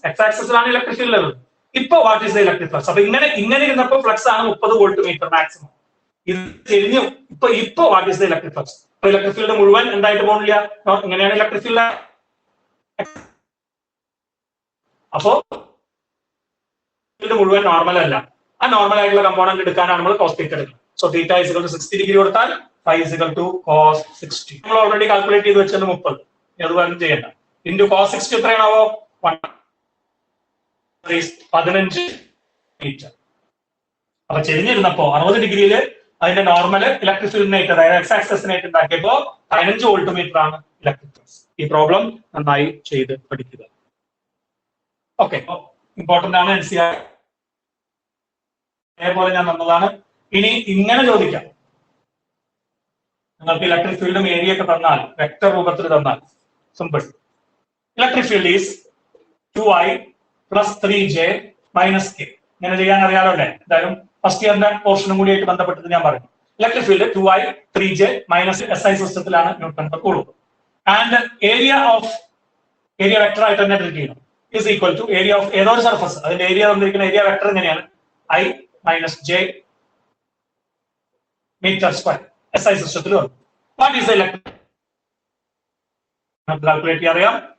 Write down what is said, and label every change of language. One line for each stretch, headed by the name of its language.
Malayalam: X ആക്സിസിലാണ് electric field ഉള്ളത്. ഇപ്പൊ
English: What is the electric flux?
Malayalam: അപ്പൊ ഇങ്ങനെ ഇരുന്നപ്പോൾ ഫ്ലക്സ് ആണ് 30 വോൾട്ട് മീറ്റർ മാക്സിമം. ഇത് ചെരിഞ്ഞു. ഇപ്പൊ
English: What is the electric flux?
Malayalam: അപ്പൊ ഇലക്ട്രിക് ഫീൽഡ് മുഴുവൻ എന്തായിട്ട് പോകുന്നില്ല, ഇങ്ങനെയാണ് ഇലക്ട്രിക് ഫീൽഡ്. അപ്പോ മുഴുവൻ നോർമൽ അല്ല. ആ നോർമൽ ആയിട്ടുള്ള കമ്പോണന്റ് എടുക്കാനാണ് നമ്മൾ cos θ എടുക്കുന്നത്.
English: so θ is equal to 60
Malayalam: degree കൊടുത്താൽ
English: phi is equal to cos 60.
Malayalam: നമ്മൾ ഓൾറെഡി കാൽക്കുലേറ്റ് ചെയ്ത് വെച്ചത് 30. അത് വേറെ ചെയ്യണ്ട. Into cos 60 എത്രയാണാവോ? 15 മീറ്റർ. അപ്പൊ ചെരിഞ്ഞിരുന്നപ്പോ 60 ഡിഗ്രിയിൽ അതിന്റെ നോർമൽ ഇലക്ട്രിക് ഫീൽഡിനായിട്ട്, അതായത് എക്സ് ആക്സസിനായിട്ട് ഉണ്ടാക്കിയപ്പോ 15 വോൾട്ട് മീറ്റർ ആണ് ഇലക്ട്രിക് ഫ്ലക്സ്. ഈ പ്രോബ്ലം നന്നായി ചെയ്ത് പഠിക്കുക. ഓക്കെ, ഇമ്പോർട്ടന്റ് ആണ്. NCERT അതേപോലെ ഞാൻ വന്നതാണ്. ഇനി ഇങ്ങനെ ചോദിക്കാം, നിങ്ങൾക്ക് ഇലക്ട്രിക് ഫീൽഡും ഏരിയ ഒക്കെ തന്നാൽ, വെക്ടർ രൂപത്തിൽ തന്നാൽ, simple.
English: Electric field is 2i plus 3j minus k.
Malayalam: ഇങ്ങനെ ചെയ്യാൻ അറിയാലോ അല്ലേ? എന്തായാലും ഫസ്റ്റ് ഇയറിന്റെ പോർഷനും കൂടി ആയിട്ട് ബന്ധപ്പെട്ടിട്ട് ഞാൻ പറഞ്ഞു. Electric field 2i 3j minus SI സിസ്റ്റത്തിലാണ് newton per കൂളും. And area vector ആയിട്ട് തന്നെ ട്രീറ്റ് ചെയ്യണം.
English: is equal to area of
Malayalam: ഏതോ ഒരു സർഫസ്, അതിന്റെ ഏരിയ തന്നിരിക്കുന്ന ഏരിയ വെക്ടർ എങ്ങനെയാണ്?
English: i minus j metre square.
Malayalam: SI സിസ്റ്റത്തിൽ വന്നു.
English: What is electric?
Malayalam: കാൽക്കുലേറ്റ് ചെയ്യാൻ അറിയാം.